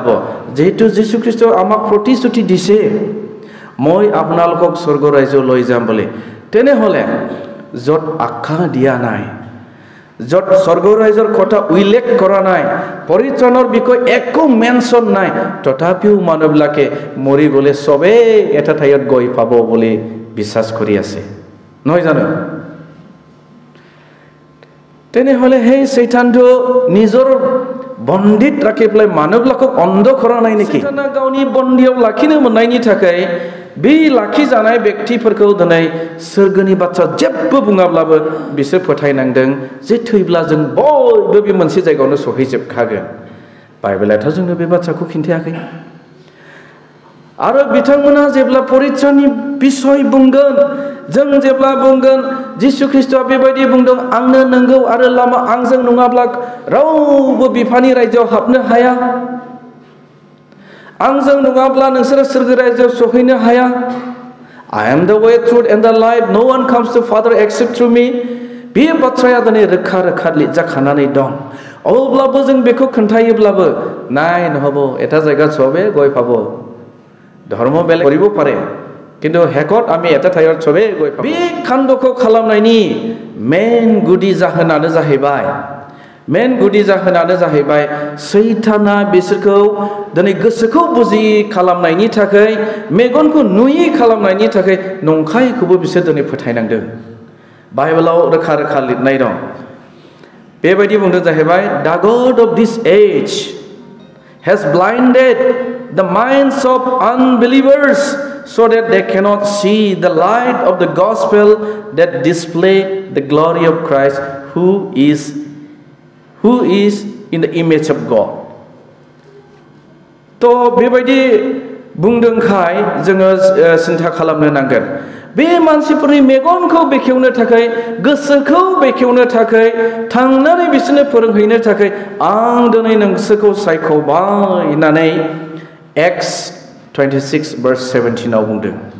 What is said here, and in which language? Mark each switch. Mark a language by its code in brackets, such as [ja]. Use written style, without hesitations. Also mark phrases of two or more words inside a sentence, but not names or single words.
[as] যেহেতু যীশু খ্ৰীষ্ট আমাক প্ৰতিশ্ৰুতি দিছে, মই আপোনালোকক স্বৰ্গ ৰাজ্য লৈ যাম বুলি, তেনেহ'লে য'ত আখ্যা দিয়া নাই, য'ত স্বৰ্গ ৰাজ্যৰ কথা উল্লেখ কৰা নাই, পৰিত্ৰাণৰ বিষয়ে একো মেনশ্যন নাই, তথাপিও মানুহবিলাকে মৰি গ'লে চবেই এটা ঠাইত গৈ পাব বুলি বিশ্বাস কৰি আছে, নহয় জানো? তেনেহ'লে সেই শৈতানটো নিজৰ বন্দিত ৰাখি পেলাই মানুহবিলাকক অন্ধ কৰা নাই নেকি? [brx] গাवनि बन्दियाव लाखिनो मोननायनि थाखाय बे लाखिजानाय व्यक्तिफोरखौ दिनै सोरगोनि बाथ्रा जेबो बुङाब्लाबो बिसोर फोथायनांदों जे थैब्ला जों बयबो बे मोनसे जायगायावनो सहैजोबखागोन। बाइबेलाथ' जोंनो बे बाथ्राखौ खिन्थायाखै। आरो बिथांमोना जेब्ला परित्राणनि बिसय बुंगोन, जों जेब्ला बुंगोन जिसु ख्रिस्टआ बेबायदि बुंदों, आंनो नंगौ आरो लामा, आंजों नङाब्ला रावबो बिफानि रायजोआव हाबनो हाया, आंजों नङाब्ला नोंसोरो सोरगो रायजोआव सहैनो हाया, [en] I am the way, truth and the life, no one comes to Father except through me, [brx] बे बाथ्राया दिनै रोखा रोखा लिरजाखानानै दं। अब्लाबो जों बेखौ खोन्थायोब्लाबो नाय [as] নহ'ব, এটা জায়গাত চবে গৈ পাব, ধৰ্ম বেলেগ কৰিব পাৰে, কিন্তু হেকত আমি এটা ঠাইত চবে গৈ পাব। [brx] बे खान्द'खौ खालामनायनि मेन गुदि जाहोनानो जाहैबाय सैताना बिसोरखौ दिनै गोसोखौ बुजि खालामनायनि थाखाय, मेगनखौ नुयि खालामनायनि थाखाय नंखायखौबो बिसोर दिनै फोथायनांदों। बाइबेलाव रोखा रोखा लिरनाय दं, बेबायदि बुंदों जाहैबाय, [en] the God of this age has blinded the minds of unbelievers so that they cannot see the light of the gospel that display the glory of Christ, who is in the image of God. [brx] तो बेबायदि बुंदोंखाय जोङो सिन्था खालामनो नांगोन बे मानसिफोरनि मेगनखौ बेखेवनो थाखाय गोसोखौ बेखेवनो थाखाय थांनानै बिसोरनो फोरोंहैनो थाखाय आं दिनै नोंसोरखौ सायख'बाय होननानै Acts 26:17 आव बुंदों